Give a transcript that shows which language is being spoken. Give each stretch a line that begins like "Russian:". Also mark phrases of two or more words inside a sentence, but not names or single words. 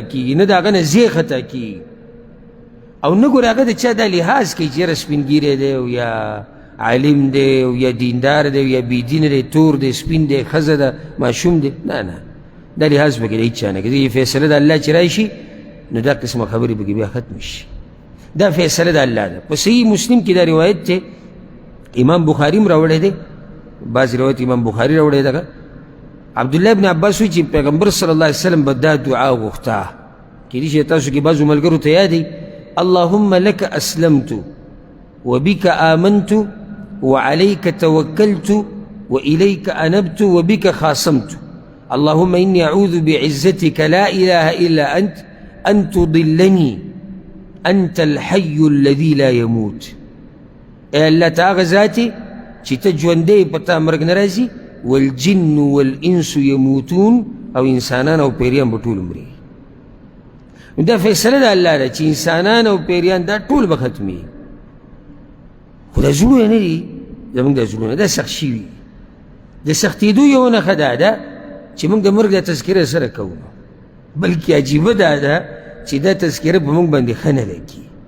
Pashto: کېږي نه د هغه نه ځای خطا کېږي او نه ګورې هغه د چا دا لحاظ کوي چې یاره سپین ګیری دی او یا عالم دی او یا دیندار دی او یا بېدینه دی تور دی سپین دی ښځه ده ماشوم دی نه دا لحاظ پکې د هېڅ چا نه کوي فیصله د الله چې راشي نو دا قسمه خبرې پکې بیا ختم شي دا فیصله د الله ده په صحیح مسلم کې دا روایت دی امام بخاری م راوړی دی، بعض روایت امام بخاری راوړی ده. عبدالله ابن عباس وایي چې پیغمبر
Arabic: صلی الله علیه وسلم
Pashto: به دا دعا غوښته، کېدای شي تاسو کې بعضو ملګرو ته یاد دی،
Arabic: اللهم لك اسلمت وبك آمنت وعليك توكلت وإليك أنبت وبك خاصمت اللهم إني أعوذ بعزتك لا إله إلا أنت أن تضلني أنت الحي الذي لا يموت.
Pashto: اے اللہ تا ذاتي چې ته ژوندی په تا مرګ نه راځي،
Arabic: والجن والانس يموتون،
Pashto: او انسانان او پیریان به ټول مري. دا فیصله د الله ده چې انسانان او پیریان دا ټول به ختمي، خو دا زړونه نه دي زموږ، دا زړونه دا سخت شوي. د سختېدو یوه نښه دا ده چې موږ د مرګ دا تذکره سره کوو، بلکې عجیبه دا ده چې دا تذکره په موږ باندې ښه نه لګي.